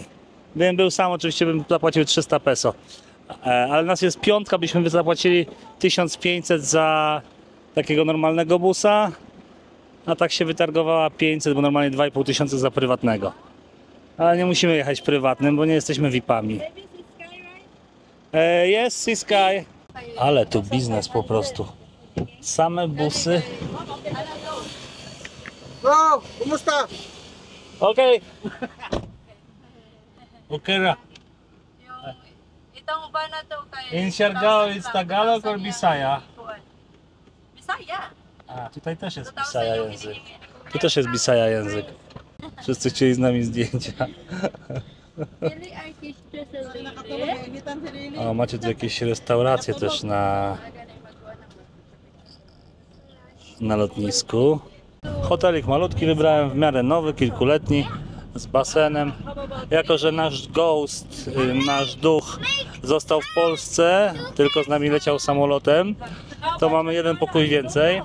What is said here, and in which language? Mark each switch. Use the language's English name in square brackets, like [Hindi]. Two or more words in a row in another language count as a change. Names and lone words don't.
[Polish] Gdybym był sam, oczywiście bym zapłacił 300 peso. Ale nas jest piątka, byśmy zapłacili 1500 za takiego normalnego busa. A tak się wytargowała 500, bo normalnie 2500 za prywatnego. Ale nie musimy jechać prywatnym, bo nie jesteśmy VIP-ami. Jest Sea Sky. Ale tu biznes po prostu. Same busy. [Filipino] Oh, kumusta? Okej. Okera. Itong ba na to kay... [English] In Siargao it's Tagalog or Bisaya? [Cebuano] Bisaya. [Polish] A, tutaj też jest Bisaya język. Tu też jest Bisaya język. Wszyscy chcieli z nami zdjęcia. [Cebuano] Dili artista sa dili. [Polish] O, macie tu jakieś restauracje też na lotnisku. Hotelik malutki wybrałem, w miarę nowy, kilkuletni, z basenem. Jako że nasz ghost, nasz duch został w Polsce, tylko z nami leciał samolotem, to mamy jeden pokój więcej.